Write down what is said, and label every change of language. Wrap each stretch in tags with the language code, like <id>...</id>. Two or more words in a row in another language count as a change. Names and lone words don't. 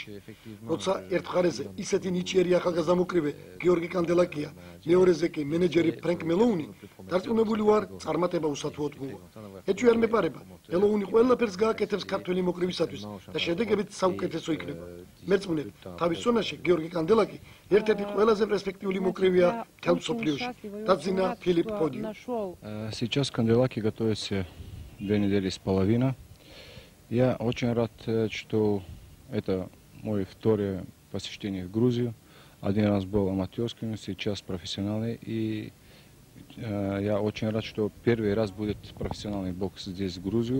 <ka>როცა ერთ მხარეზე ისეთი ნიჭიერი ახალგაზრდა მოკრივე გიორგი კანდელაკია, მეორეზე კი მენეჯერი ფრენკ მელოუნი, დარწმუნებული ვარ, წარმატება უსათუოდ მოვა. ეჭვი არ მეპარება, მელოუნი ყველაფერს გააკეთებს ქართველი მოკრივისათვის და შედეგებიც საუკეთესო იქნება. მერწმუნეთ, თავის ზონაში გიორგი კანდელაკი ერთ-ერთი ყველაზე перспективული მოკრივეა მთელ მსოფლიოში. დაძინა ფილიპ პოდიუ.</ka> <ru>Сейчас Канделаки готовится 2 недели с половиной. Я очень рад, что это мое второе посещение в Грузию. Один раз был аматерским, сейчас профессиональный. И я очень рад, что первый раз будет профессиональный бокс здесь, в Грузию.</ru>